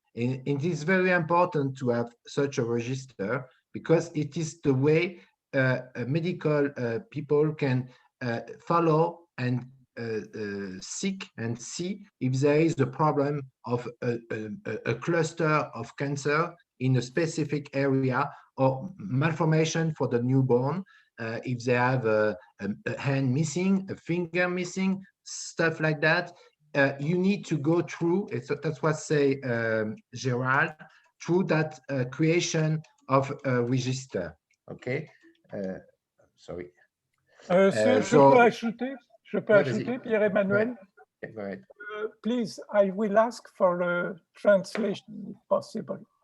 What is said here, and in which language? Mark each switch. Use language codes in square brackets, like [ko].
[en] And it is very important to have such a register because it is the way medical people can follow and seek and see if there is a problem of a cluster of cancer in a specific area or malformation for the newborn, if they have a hand missing, a finger missing, stuff like that. You need to go through, that's what say Gerald, through that creation of a register. Okay, sorry. [fr] Je peux ajouter, Pierre-Emmanuel? [en] Yeah, go ahead. Please, I will ask for a translation if possible.